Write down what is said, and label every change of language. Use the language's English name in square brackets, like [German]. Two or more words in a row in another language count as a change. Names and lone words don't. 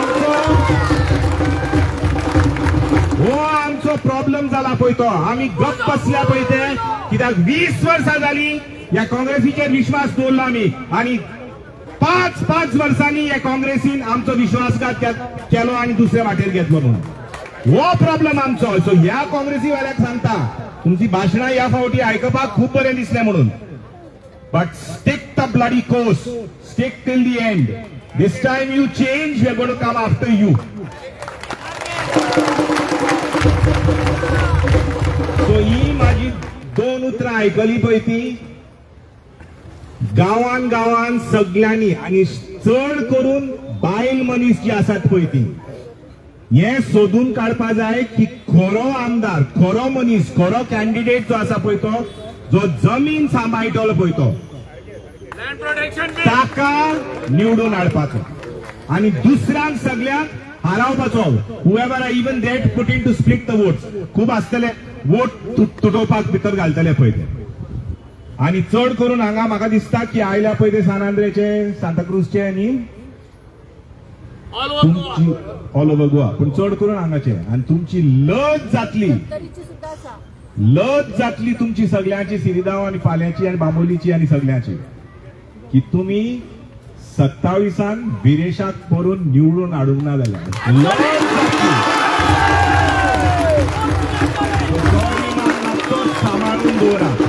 [Konkani] आमचो प्रॉब्लेम जाला पळय तो, आमी गप्प बसल्या पळय ते कित्याक 20 वर्सां जाली ह्या काँग्रेसीचेर विश्वास दवरलो आमी आनी 5 वर्सांनी ह्या काँग्रेसीन आमचो विश्वासघात केलो आनी दुसऱ्या वाटेर घेतलो म्हणून हो प्रॉब्लेम आमचो. सो ह्या काँग्रेसी वाल्याक सांगता तुमची भाशणां ह्या फावटी आयकपाक खूब बरें दिसलें म्हणून, [English] but stick the bloody course, stick till the end. This time you change, we are going to come after you. [Konkani] So ही माझी 2 उतरां आयकली पळय ती गांवान सगळ्यांनी आणि चड करून बायल मनीस जी आसात पळय ती हे सोदून काडपा जाय की खरो आमदार, खरो मनीस, खरो कॅन्डिडेट जो आसा पळय तो, जो जमीन सांबाळटलो पळय तो, ताका निवडून हाडपाचो आणि दुसऱ्यांक सगळ्यांक हारावपाचो. [English] However even that put in to split the votes, [Konkani] खूब आसतले वोट तुटोवपाक भितर घालतले पळय ते. आणि चड करून हांगा म्हाका दिसता की आयल्या पळय ते सान आंद्रेचे, सांताक्रूजचे आनी तुमची [English] all over [Konkani] गोवा, पण चड करून हांगाचे. आणि तुमची लज जातली तुमची सगळ्यांची, सिरिदांव आणि पाल्याची आणि बांबोलीची आणि सगळ्यांची, की तुम्ही 27 बिरेशाक परून निवडून हाडूंक ना जाल्यार सांबाळून दवरा.